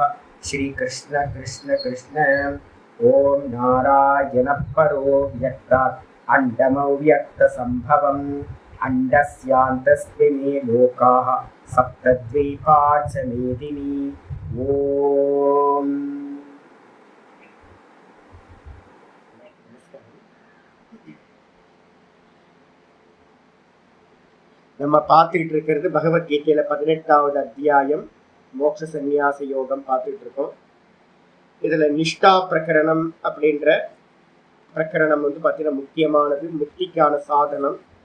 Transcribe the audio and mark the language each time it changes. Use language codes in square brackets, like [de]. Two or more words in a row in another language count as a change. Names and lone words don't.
[sa] श्रीकृष्ण कृष्ण कृष्ण। ॐ नारायणः परो व्यक्तात् अण्डमव्यक्तसम्भवम् अण्डस्यान्तस्मिन् लोकाः सप्तद्वीपा च मेदिनी। [ta] ॐ நம்ம பார்த்துக்கிட்டு இருக்கிறது பகவத்கீதையில 18வது அத்தியாயம் மோட்ச சந்நியாச யோகம் பார்த்துட்டு இருக்கோம். இதுல நிஷ்டா பிரகரணம் அப்படின்ற பிரகரணம் வந்து பார்த்தீங்கன்னா முக்கியமானது, முக்திக்கான சாதனம்.